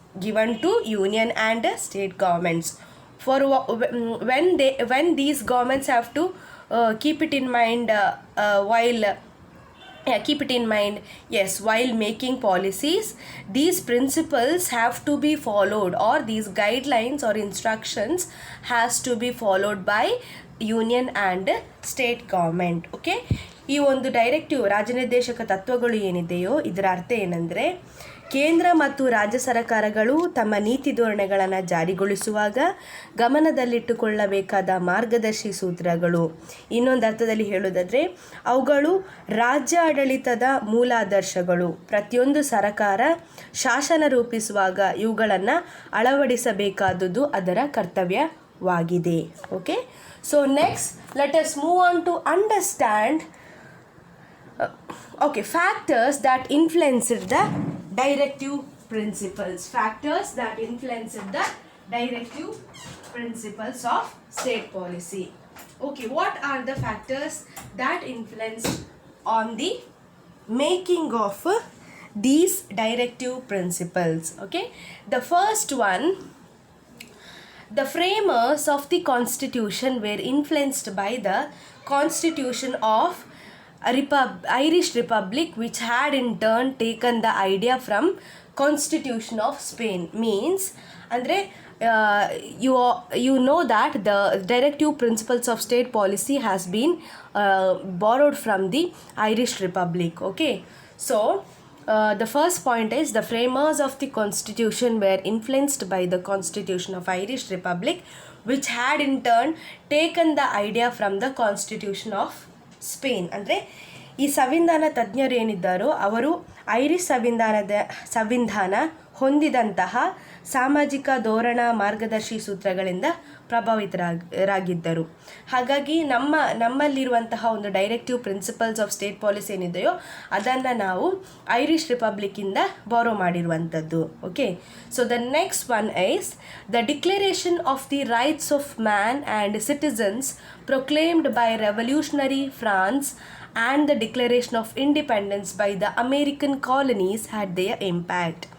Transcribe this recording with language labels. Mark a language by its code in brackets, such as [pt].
[en] Given to union and state governments for when these governments have to keep it in mind while keep it in mind, yes, while making policies these principles have to be followed, or these guidelines or instructions has to be followed by union and state government. [kn] Okay, ಈ ಒಂದು directive ರಾಜನಿರ್ದೇಶಕ ತತ್ವಗಳು ಏನಿದೆಯೋ ಇದರ ಅರ್ಥ ಏನಂದರೆ, ಕೇಂದ್ರ ಮತ್ತು ರಾಜ್ಯ ಸರ್ಕಾರಗಳು ತಮ್ಮ ನೀತಿ ಧೋರಣೆಗಳನ್ನು ಜಾರಿಗೊಳಿಸುವಾಗ ಗಮನದಲ್ಲಿಟ್ಟುಕೊಳ್ಳಬೇಕಾದ ಮಾರ್ಗದರ್ಶಿ ಸೂತ್ರಗಳು. ಇನ್ನೊಂದು ಅರ್ಥದಲ್ಲಿ ಹೇಳೋದಾದರೆ ಅವುಗಳು ರಾಜ್ಯ ಆಡಳಿತದ ಮೂಲಾದರ್ಶಗಳು. ಪ್ರತಿಯೊಂದು ಸರ್ಕಾರ ಶಾಸನ ರೂಪಿಸುವಾಗ ಇವುಗಳನ್ನು ಅಳವಡಿಸಬೇಕಾದುದು ಅದರ ಕರ್ತವ್ಯವಾಗಿದೆ. [en] Okay, so next let us move on to understand factors that influenced the directive principles. Factors that influenced the directive principles of state policy. Okay, what are the factors that influenced on the making of these directive principles? Okay, the first one, the framers of the constitution were influenced by the constitution of Irish Republic, which had in turn taken the idea from Constitution of Spain. Means andre you know that the directive principles of state policy has been borrowed from the Irish Republic. Okay, so the first point is the framers of the constitution were influenced by the Constitution of Irish Republic, which had in turn taken the idea from the Constitution of Spain. [kn] ಅಂದರೆ ಈ ಸಂವಿಧಾನ ತಜ್ಞರು ಏನಿದ್ದಾರೋ ಅವರು Irish ಸಂವಿಧಾನ ಹೊಂದಿದಂತಹ ಸಾಮಾಜಿಕ ಧೋರಣ ಮಾರ್ಗದರ್ಶಿ ಸೂತ್ರಗಳಿಂದ ಪ್ರಭಾವಿತರಾಗಿದ್ದರು. ಹಾಗಾಗಿ ನಮ್ಮಲ್ಲಿರುವಂತಹ ಒಂದು directive principles of state policy ಏನಿದೆಯೋ ಅದನ್ನು ನಾವು ಐರಿಷ್ ರಿಪಬ್ಲಿಕ್ಕಿಂದ ಬಾರೋ ಮಾಡಿರುವಂಥದ್ದು. [en] Okay, so the next one is the declaration of the rights of man and citizens proclaimed by revolutionary France and the Declaration of Independence by the American colonies had their impact.